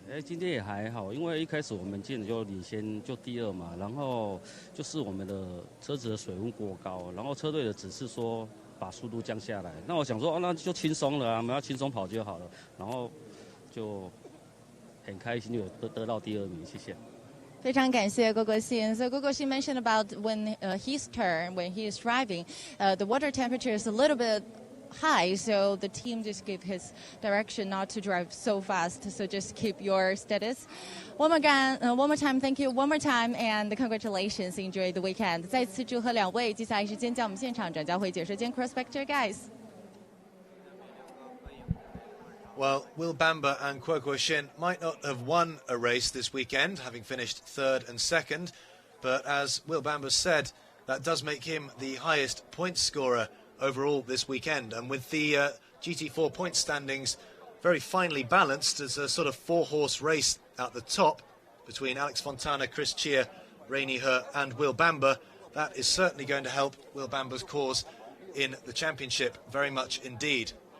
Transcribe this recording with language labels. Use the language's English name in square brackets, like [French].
[Chinese] 今天也还好，因为一开始我们进就领先就第2嘛，然后就是我们的车子的水温过高，然后车队的指示说把速度降下来，那我想说，那就轻松了啊，我们要轻松跑就好了，然后就很开心就得到第2名，谢谢。非常感谢信。 [English] So Xin mentioned about when his turn, when he is driving, the water temperature is a little bit high, so the team just gave his direction not to drive so fast, so just keep your status. One more time, thank you one more time, and congratulations, enjoy the weekend. [Chinese] 再次祝贺2位，接下来是尖叫我们现场转交会解说间 [English] Cross Spectator guys. Well, Will Bamber and Kuo Shin might not have won a race this weekend, having finished 3rd and 2nd, but as Will Bamber said, that does make him the highest point scorer overall this weekend, and with the GT4 point standings very finely balanced as a sort of 4-horse race at the top between Alex Fontana, Chia, Rainey He and Will Bamber, that is certainly going to help Will Bamber's cause in the championship very much indeed.